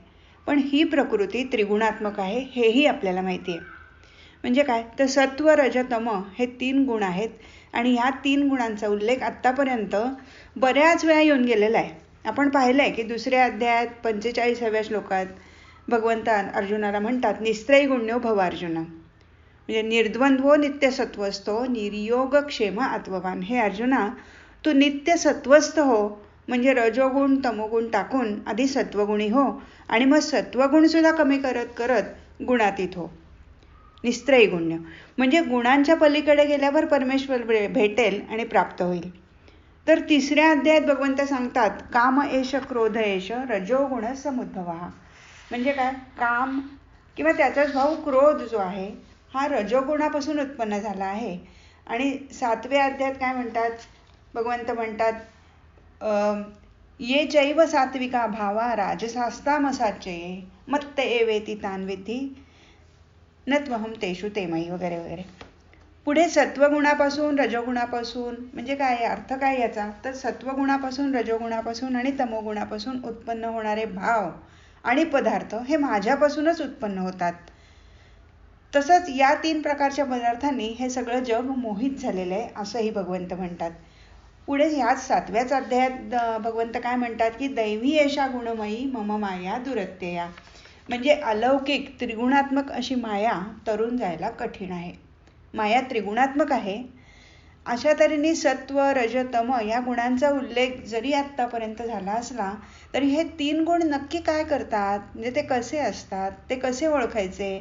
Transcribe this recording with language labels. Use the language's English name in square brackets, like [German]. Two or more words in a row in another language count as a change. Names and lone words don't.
[Marathi] पण ही प्रकृती त्रिगुणात्मक आहे हेही आपल्याला माहिती आहे. म्हणजे काय तर सत्व रज तम हे 3 गुण आहेत आणि ह्या 3 गुणांचा उल्लेख आत्तापर्यंत बऱ्याच वेळा येऊन गेलेला आहे. आपण पाहिलंय की दुसऱ्या अध्यायात 45व्या श्लोकात भगवंत अर्जुनाला म्हणतात [Sanskrit] निस्त्रयी गुण्यो भव अर्जुन. म्हणजे निर्द्वंद्वो नित्य सत्वस्थो निर्योग क्षेम आत्मवान. [Marathi] हे अर्जुना तू नित्य सत्वस्थ हो. म्हणजे रजोगुण तमोगुण टाकून आधी सत्वगुणी हो आणि मग सत्वगुण सुद्धा कमी करत करत गुणातीत हो. [Sanskrit] निस्त्रयी गुण्य [Marathi] म्हणजे गुणांच्या पलीकडे गेल्यावर परमेश्वर भेटेल आणि प्राप्त होईल. तर 3ऱ्या अध्यायात भगवंत सांगतात [Sanskrit] काम एष क्रोध एष रजोगुण समुद्भव. [Marathi] म्हणजे काय काम किंवा त्याचाच भाव क्रोध जो आहे हा रजोगुणापासून उत्पन्न झाला आहे. आणि 7व्या अध्यायात काय म्हणतात भगवंत म्हणतात [Sanskrit] ये चैव सात्विका भावा राजसास्तामसाच्चये मत्त एवेति तान विद्धी नत्वहम तेषु तेमयी [Marathi] वगैरे वगैरे. पुढे सत्वगुणापासून रजोगुणापासून म्हणजे काय अर्थ काय याचा तर सत्वगुणापासून रजोगुणापासून आणि तमोगुणापासून उत्पन्न होणारे भाव आणि पदार्थ हे माझ्यापासूनच उत्पन्न होतात. तसंच या 3 प्रकारच्या पदार्थांनी हे सगळं जग मोहित झालेलं आहे असंही भगवंत म्हणतात. पुढे ह्याच 7व्याच अध्यायात भगवंत काय म्हणतात की [Sanskrit] दैवी एषा गुणमयी मम माया दुरत्यया. [Marathi] म्हणजे अलौकिक त्रिगुणात्मक अशी माया तरून जायला कठीण आहे. माया त्रिगुणात्मक आहे. अशा तऱ्हेने सत्व रज तम या गुणांचा उल्लेख जरी आत्तापर्यंत झाला असला तरी हे 3 गुण नक्की काय करतात म्हणजे ते कसे असतात ते कसे ओळखायचे.